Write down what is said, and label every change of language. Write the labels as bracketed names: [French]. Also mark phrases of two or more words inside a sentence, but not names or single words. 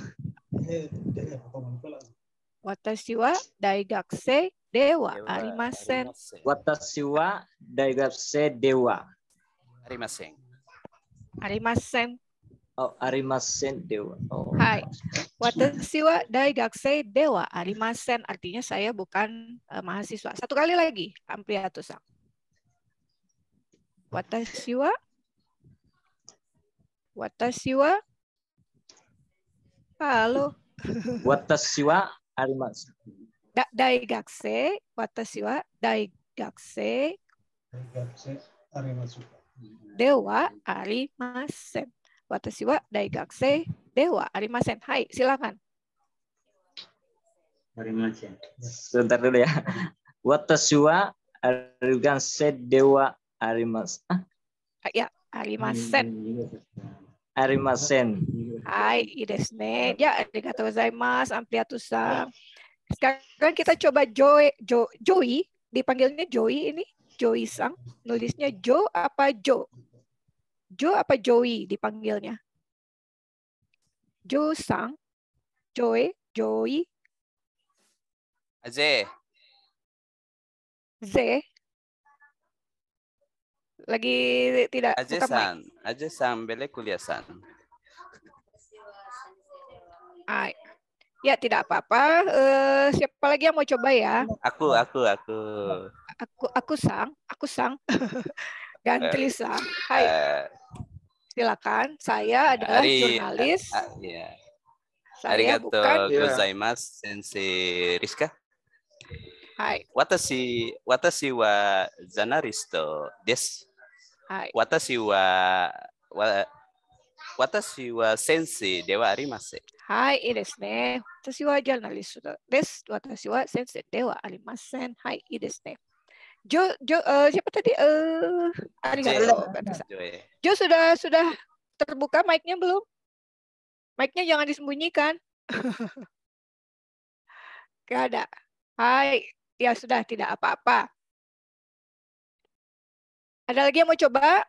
[Japanese] 私は大学生ではありません. 私は大学生ではありません. Oh、ありませんでは. Oh. はい。私は大学生ではありません, [Indonesian] artinya saya bukan mahasiswa. Satu kali lagi, ampliatusa. [Japanese] Watashi wa halo. 私はありません. 大学生、私は大学生ではありません. 私は大学生ではありません. [Indonesian] Hai, silakan. Arimasen. Sebentar dulu ya. [Japanese] 私は大学生ではありません. [Indonesian] Ya, arimasen. Arimasen. [Japanese] Hai,いいですね。じゃあ、ありがとうございます。Ampliatusa. [Indonesian] Sekarang kita coba Joey, dipanggilnya Joey ini, Joey Sang. Nulisnya Jo apa Jo? Jo apa Joey dipanggilnya? Jo Sang, Joey. Z. Lagi tidak buka mic. Aje-san, bele kuliah-san. Ya, tidak apa-apa. Siapa lagi yang mau coba ya? Aku. Aku sang. Gantri sang. Hai. Silakan. Saya adalah jurnalis. Saya bukan. [Japanese] ございます、先生Rizka. Hai. 私はジャーナリストです. Hai. 私は先生ではありません. Hai,いいですね。私はジャーナリストです。私は先生ではありません。はい、いいですね。 [Indonesian] Siapa tadi? [Japanese] Arigato. [Indonesian] Jo sudah terbuka mic-nya belum? Mic-nya jangan disembunyikan. Gak ada. Hai, ya sudah, tidak apa-apa. Ada lagi yang mau coba?